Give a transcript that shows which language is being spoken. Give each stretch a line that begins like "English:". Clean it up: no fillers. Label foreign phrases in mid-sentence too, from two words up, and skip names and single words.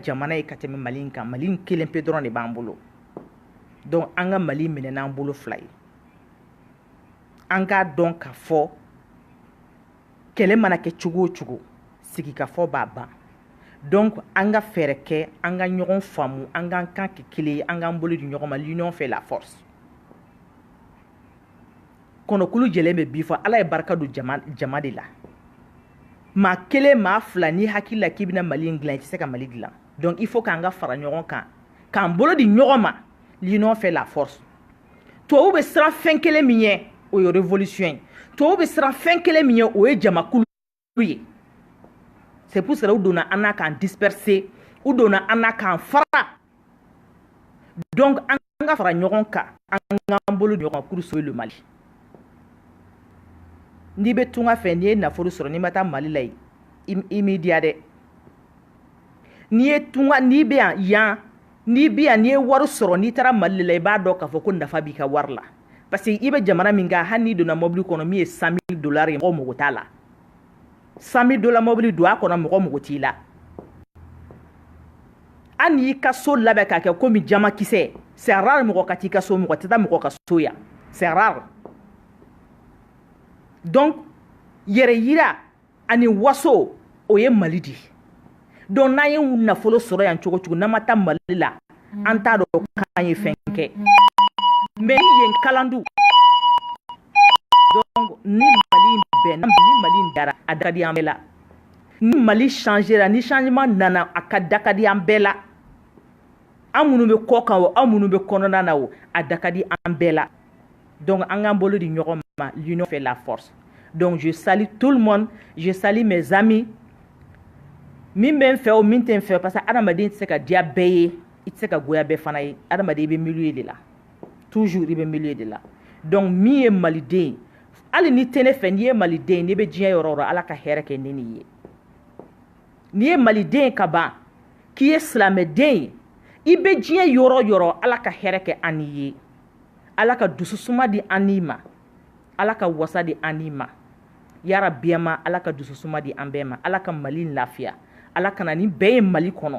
Bambara: jamana ye ka tɛmɛ Mali in kan Mali in kelen pe dɔrɔn de b'an bolo donc an ka Mali minɛ n'an bolo fila ye an k'a dɔn k'a fɔ kɛlɛ mana kɛ cogo o cogo sigikafɔ b'a ban donc an ka fɛɛrɛ kɛ an ka ɲɔgɔn faamu an k'an kan kɛ kelen ye an k'an bolo di ɲɔgɔn ma
French: l'union fait la force
Bambara: kɔnɔkulu jɛlen bɛ bi fɔ Ala ye barika don jama de la maa kelen maa fila ni hakili la k'i bɛna Mali in dilan i tɛ se ka Mali dilan
French: donc il faut
Bambara: k'an ka fara ɲɔgɔn kan k'an bolo di ɲɔgɔn ma
French: l'union fait la force
Bambara: tubabu bɛ siran fɛn kelen min ye o ye révolution ye tubabu bɛ siran fɛn kelen min ye o ye jamakulu ye
French: c'est pour cela
Bambara: u donna an na k'an disperser u donna an na k'an fara donc an ka fara ɲɔgɔn kan an k'an bolo di ɲɔgɔn ma
French: pour sauver le Mali
Bambara: n'i bɛ tunga fɛ n'i ye nafolo sɔrɔ n'i ma taa Mali la i m'i diya dɛ n'i ye tunga n'i bɛ yan n'i bɛ yan n'i ye wari sɔrɔ n'i taara Mali la i b'a dɔn k'a fɔ ko nafa b'i ka wari la
French: parce que
Bambara: i bɛ jamana min kan hali n'i donna mobili kɔnɔ min ye $100,000 ye mɔgɔ mago t'a la $100,000 mobili don a kɔnɔ mɔgɔ mago t'i la hali n'i ka so labɛn k'a kɛ komi jamakisɛ
French: c'est rare
Bambara: mɔgɔ ka t'i ka so mɔgɔ tɛ taa mɔgɔ ka so yan
French: c'est rare
Bambara: donc yɛrɛ yira ani waso o ye Mali di donc n'an ye nafolo sɔrɔ yan cogo cogo n'an ma taa Mali la an t'a dɔn k'an ye fɛn kɛ mais yen kalandu donc ni Mali bɛn ni Mali dara a da ka di an bɛɛ la ni Mali changera ni changement nana a ka da ka di an bɛɛ la an minnu bɛ kɔ kan o an minnu bɛ kɔnɔna na o a da ka di an bɛɛ la donc an k'an bolo di ɲɔgɔn ma
French: l'union fait la force donc je salue tout le monde je salue mes amis
Bambara: min bɛ n fɛ o min tɛ n fɛ
French: parce que
Bambara: adamaden tɛ se ka diya bɛɛ ye i tɛ se ka goya bɛɛ fana ye adamaden i bɛ
French: milieu de la
Bambara: toujours i bɛ
French: milieu de la
Bambara: donc min ye maliden ye hali ni tɛ ne fɛ n'i ye maliden ye n'i bɛ diɲɛ yɔrɔ o yɔrɔ Ala ka hɛrɛ kɛ ne n'i ye n'i ye maliden ye ka ban k'i ye silamɛden ye i be diɲɛ yɔrɔ yɔrɔ ala ka hɛrɛ kɛ an ye ala ka dususuma di an ma ala ka wasa di an ma yara biyama ala ka dususuma di an bɛɛ ma ala ka mali lafiya ala kana ni bɛɛ ye mali kɔnɔ